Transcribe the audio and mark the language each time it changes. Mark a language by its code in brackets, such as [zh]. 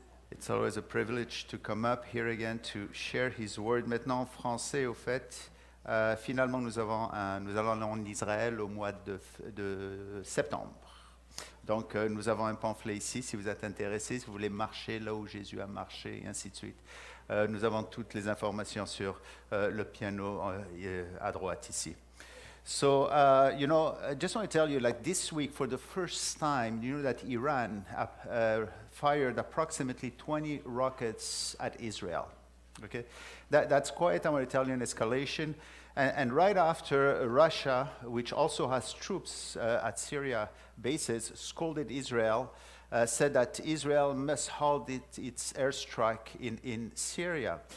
[en] It's always a privilege to come up here again to share His word. [fr] Maintenant en français, au fait, finalement nous allons en Israël au mois de septembre. Donc nous avons un pamphlet ici, si vous êtes intéressé, si vous voulez marcher là où Jésus a marché, et ainsi de suite. Nous avons toutes les informations sur le piano à droite ici. [en] So, I just want to tell you, like this week, for the first time, you know that Iran fired approximately 20 rockets at Israel. Okay, that's quite, I want to tell you, an escalation. And right after Russia, which also has troops at Syria bases, scolded Israel, said that Israel must halt its airstrike in Syria.